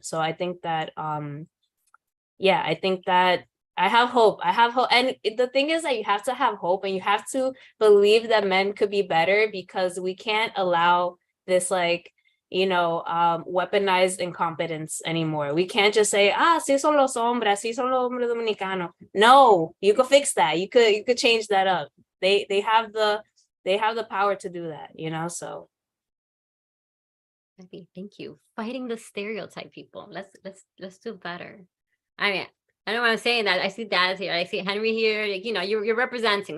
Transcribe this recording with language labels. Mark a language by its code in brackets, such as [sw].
[en] So I think that I think that I have hope. And the thing is that you have to have hope, and you have to believe that men could be better, because we can't allow this, like, you know, weaponized incompetence anymore. We can't just say, [es] sí son los hombres, sí son los hombres dominicanos. [en] No, you could fix that. You could change that up. They have the power to do that, you know, so. Thank you. Fighting the stereotype, people. Let's do better. I mean, I know what I'm saying, that I see Dad here, I see Henry here, like, you know, you're representing.